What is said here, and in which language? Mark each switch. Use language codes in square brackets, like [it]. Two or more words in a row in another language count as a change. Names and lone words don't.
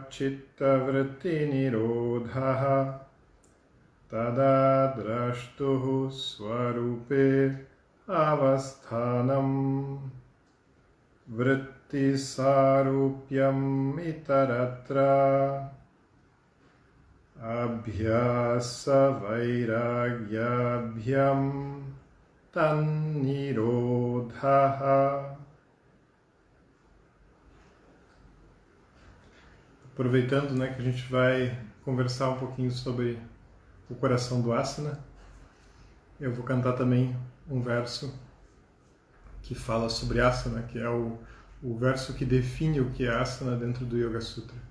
[sa] चित्त वृत्ति निरोधः तदा द्रष्टुः स्वरूपे अवस्थानम् वृत्ति सारूप्यम् इतरत्र अभ्यास वैराग्याभ्यां तन्निरोधः. [pt] Aproveitando que a gente vai conversar um pouquinho sobre o coração do asana, eu vou cantar também um verso que fala sobre asana, que é o verso que define o que é asana dentro do Yoga Sutra.